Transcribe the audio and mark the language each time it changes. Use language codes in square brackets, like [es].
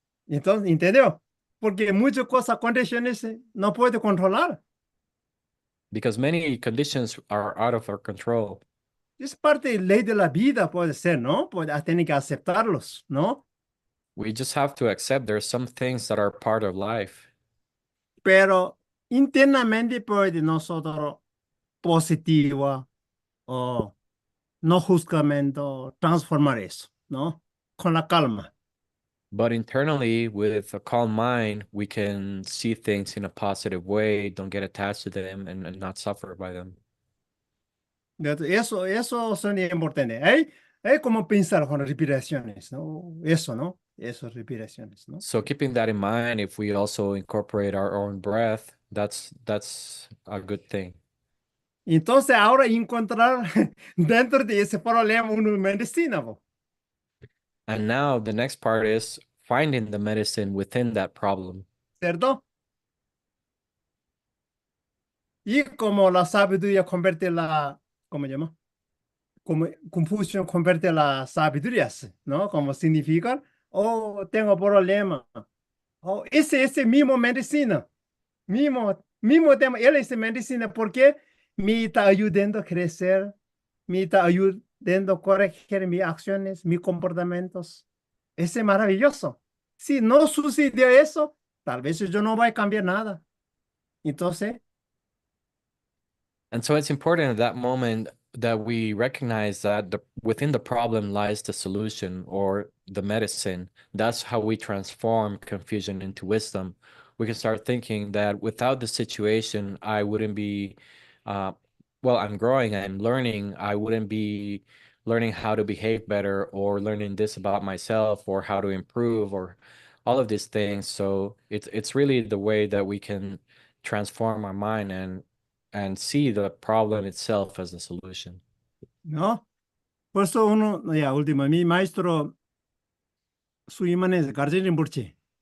[es] Entonces, ¿entendió? Porque muchas cosas, condiciones no puede controlar. [en] Because many conditions are out of our control. [es] Es parte de la ley de la vida, puede ser, ¿no? Tiene que aceptarlos, ¿no? [en] We just have to accept there's some things that are part of life. [es] Pero internamente puede nosotros positiva o no juzgamiento transformar eso, ¿no? con la calma. [en] But internally, with a calm mind, we can see things in a positive way, don't get attached to them, and not suffer by them. [es] Eso son importantes. Hay como pensar con respiraciones, ¿no? Eso, ¿no? Eso, respiraciones, ¿no? [en] So keeping that in mind, if we also incorporate our own breath, that's a good thing. [es] Entonces, ahora encontrar dentro de ese problema una medicina, po, [en] And now the next part is finding the medicine within that problem. [es] ¿cierto? Y como la sabiduría convierte ¿cómo se llama? Como Confucio convierte las sabidurías, ¿no? Como significa, oh, tengo problema. Oh, ese mismo medicina, mismo tema, él es medicina porque me está ayudando a crecer, me está ayudando a corregir mis acciones, mis comportamientos. Ese es maravilloso. Si no sucedió eso, tal vez yo no voy a cambiar nada. Entonces, [en] And so it's important at that moment that we recognize that within the problem lies the solution or the medicine. That's how we transform confusion into wisdom. We can start thinking that without the situation, I wouldn't be, uh, well, I'm growing, I'm learning, I wouldn't be learning how to behave better or learning this about myself or how to improve or all of these things. So it's really the way that we can transform our mind and see the problem itself as a solution. [es] ¿no? Por eso uno, ya último, mi maestro, su imagen es Garjin Rinpoche.